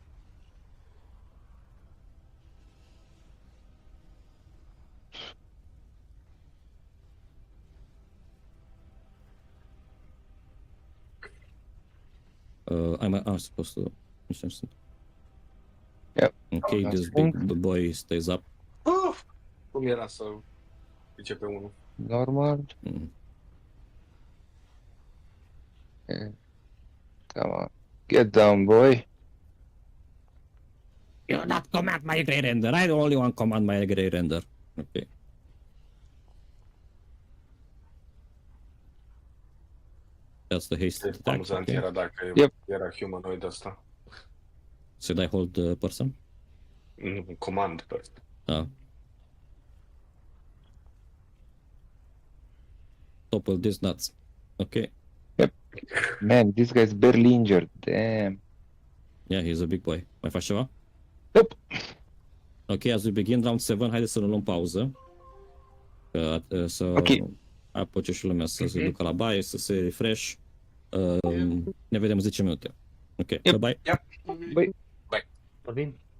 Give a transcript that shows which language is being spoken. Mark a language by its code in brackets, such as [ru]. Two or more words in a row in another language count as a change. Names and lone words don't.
[en] I'm supposed to. Yep. Okay, this big boy stays up. [ro] Cum era să zice pe unul? Normal. Mm. [en] Yeah. Come on. Get down, boy. You not command my Grey Render. I only want command my Grey Render. Okay. That's the haste attack. [ro] Amuzant [en] Okay. [ro] era dacă [en] Yep. [ro] era humanoid ăsta. [en] Should I hold the person? [ro] Nu, [en] command first. Topple these nuts. Okay. Man, this guy's barely injured. Damn. Yeah, he's a big boy. [ro] Mai faci ceva? [en] Nope. Ok, as we begin round 7, [ro] haideți să ne luăm pauză. Să apuce și lumea să se ducă la baie, să se refresh. Ne vedem 10 minute. [en] Ok, bye-bye. Yep. Bye. [ro] Vorbim.